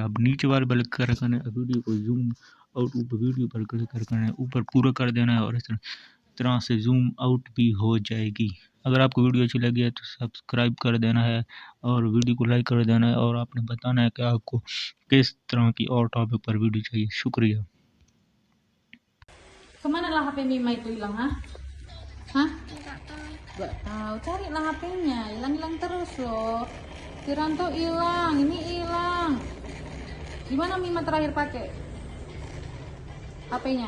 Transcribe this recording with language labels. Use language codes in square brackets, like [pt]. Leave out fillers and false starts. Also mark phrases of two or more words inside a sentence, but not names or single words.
[hi] अब नीचे वाले पर क्लिक करना है, वीडियो को [en] zoom out [hi] ऊपर वीडियो पर क्लिक करना है, ऊपर पूरा कर देना है और इस तरह से [en] zoom out [hi] भी हो जाएगी। अगर आपको वीडियो अच्छी लगी है तो सब्सक्राइब कर देना है और वीडियो को लाइक कर देना है और आपने बताना है कि आपको किस तरह की और टॉपिक पर वीडियो चाहिए। शुक्रिया। [id] Kemana lah HP Mima itu hilang, ha? Hah? Gak tahu, carilah HP-nya, hilang-hilang terus loh. Piranto hilang, ini hilang. Di mana Mima terakhir pakai HP-nya?